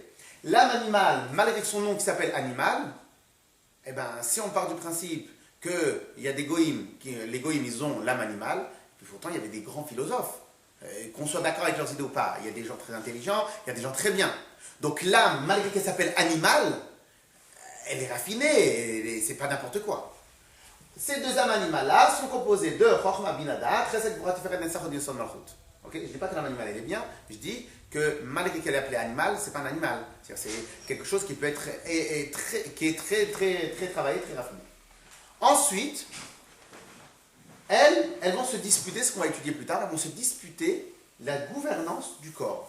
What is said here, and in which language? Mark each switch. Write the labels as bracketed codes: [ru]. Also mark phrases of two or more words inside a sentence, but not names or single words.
[fr] L'âme animale, malgré son nom qui s'appelle animal, eh ben, si on part du principe qu'il y a des goïms, les goïms, ils ont l'âme animale, puis pourtant, il y avait des grands philosophes. Qu'on soit d'accord avec leurs idées ou pas, il y a des gens très intelligents, il y a des gens très bien. Donc l'âme, malgré qu'elle s'appelle animale, elle est raffinée, c'est pas n'importe quoi. Ces deux âmes animales-là sont composées de [he] חכמה בינה דעת, חסד גבורה תפארת נצח הוד יסוד מלכות. [fr] Je ne dis pas que l'âme animale elle est bien, je dis que malgré qu'elle est appelée animal, c'est pas un animal. C'est quelque chose qui peut être qui est très travaillé, très raffiné. Ensuite, elles vont se disputer, ce qu'on va étudier plus tard, elles vont se disputer la gouvernance du corps.